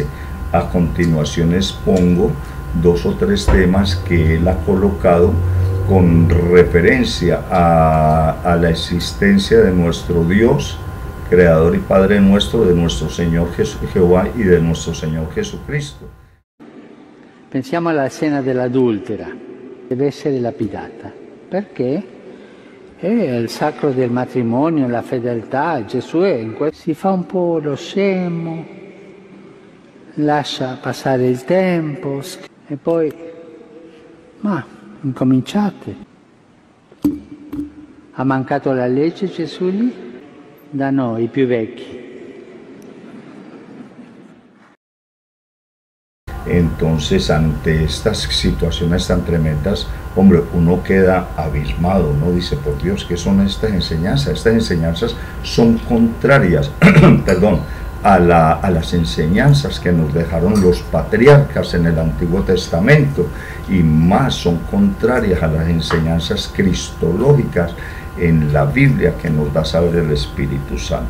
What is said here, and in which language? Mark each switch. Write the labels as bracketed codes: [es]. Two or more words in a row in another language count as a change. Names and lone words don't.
[es] A continuación expongo 2 o 3 temas que él ha colocado con referencia a la existencia de nuestro Dios, Creador y Padre nuestro, de nuestro Señor Jehová y de nuestro Señor Jesucristo. [it] Pensiamo alla scena dell'adultera, deve essere lapidata. Perché? È il sacro del matrimonio, la fedeltà. Gesù si fa un po' lo scemo, lascia passare il tempo e poi, ma incominciate. Ha mancato la legge Gesù lì? Da noi, i più vecchi. [es] Entonces, ante estas situaciones tan tremendas, hombre, uno queda abismado, uno dice, por Dios, ¿qué son estas enseñanzas? Estas enseñanzas son contrarias, perdón, a las enseñanzas que nos dejaron los patriarcas en el Antiguo Testamento, y más son contrarias a las enseñanzas cristológicas en la Biblia que nos da saber el Espíritu Santo.